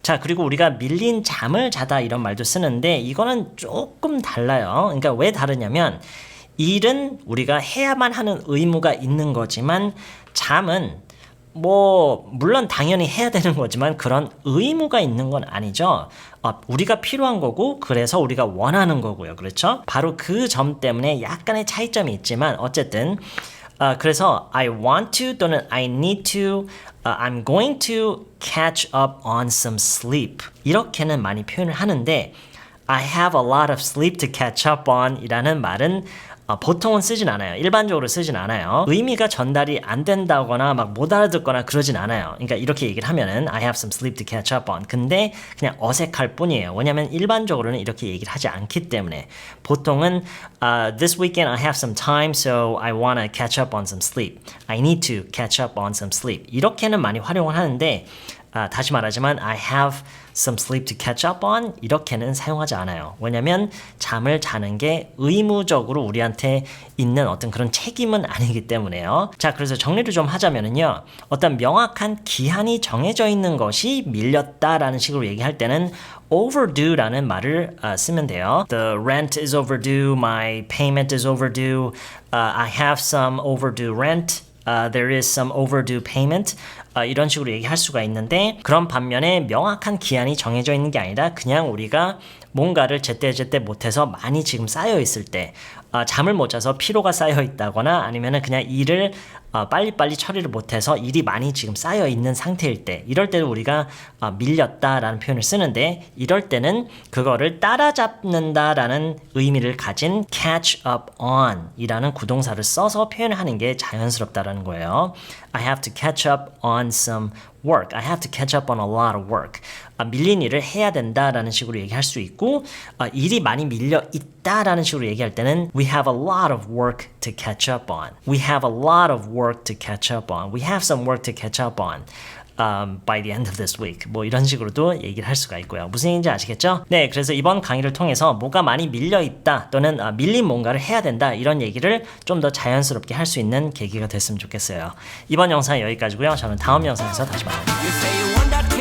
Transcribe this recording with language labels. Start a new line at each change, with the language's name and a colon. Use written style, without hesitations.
Korean: 자, 그리고 우리가 밀린 잠을 자다 이런 말도 쓰는데 이거는 조금 달라요. 그러니까 왜 다르냐면 일은 우리가 해야만 하는 의무가 있는 거지만 잠은 뭐 물론 당연히 해야 되는 거지만 그런 의무가 있는 건 아니죠. 우리가 필요한 거고 그래서 우리가 원하는 거고요. 그렇죠? 바로 그 점 때문에 약간의 차이점이 있지만 어쨌든 그래서
English: I want to
Korean: 또는
English: I need to, I'm going to catch up on some sleep
Korean: 이렇게는 많이 표현을 하는데
English: I have a lot of sleep to catch up on
Korean: 이라는 말은 보통은 쓰진 않아요. 일반적으로 쓰진 않아요. 의미가 전달이 안 된다거나 막 못 알아듣거나 그러진 않아요. 그러니까 이렇게 얘기를 하면은
English: I have some sleep to catch up on.
Korean: 근데 그냥 어색할 뿐이에요. 왜냐면 일반적으로는 이렇게 얘기를 하지 않기 때문에 보통은
English: this weekend I have some time so I want to catch up on some sleep. I need to catch up on some sleep.
Korean: 이렇게는 많이 활용을 하는데 다시 말하지만
English: I have some sleep to catch up on
Korean: 이렇게는 사용하지 않아요. 왜냐면 잠을 자는 게 의무적으로 우리한테 있는 어떤 그런 책임은 아니기 때문에요. 자, 그래서 정리를 좀 하자면은요. 어떤 명확한 기한이 정해져 있는 것이 밀렸다라는 식으로 얘기할 때는 overdue라는 말을 쓰면 돼요.
English: The rent is overdue, my payment is overdue, I have some overdue rent. There is some overdue payment.
Korean: 이런 식으로 얘기할 수가 있는데 그런 반면에 명확한 기한이 정해져 있는 게 아니라 그냥 우리가 뭔가를 제때제때 못해서 많이 지금 쌓여 있을 때 잠을 못 자서 피로가 쌓여 있다거나 아니면은 그냥 일을 빨리빨리 처리를 못해서 일이 많이 지금 쌓여 있는 상태일 때 이럴 때는 우리가 밀렸다라는 표현을 쓰는데 이럴 때는 그거를 따라잡는다라는 의미를 가진 catch up on 이라는 구동사를 써서 표현을 하는 게 자연스럽다라는 거예요.
English: I have to catch up on some work. I have to catch up on a lot of work.
Korean: 밀린 일을 해야 된다라는 식으로 얘기할 수 있고 일이 많이 밀려 있다라는 식으로 얘기할 때는
English: We have a lot of work to catch up on. We have a lot of work to catch up on. We have some work to catch up on. By the end of this week.
Korean: 뭐 이런 식으로도 얘기를 할 수가 있고요. 무슨 얘기인지 아시겠죠? 네, 그래서 이번 강의를 통해서 뭐가 많이 밀려 있다 또는 밀린 뭔가를 해야 된다 이런 얘기를 좀 더 자연스럽게 할 수 있는 계기가 됐으면 좋겠어요. 이번 영상은 여기까지고요. 저는 다음 영상에서 다시 만나요.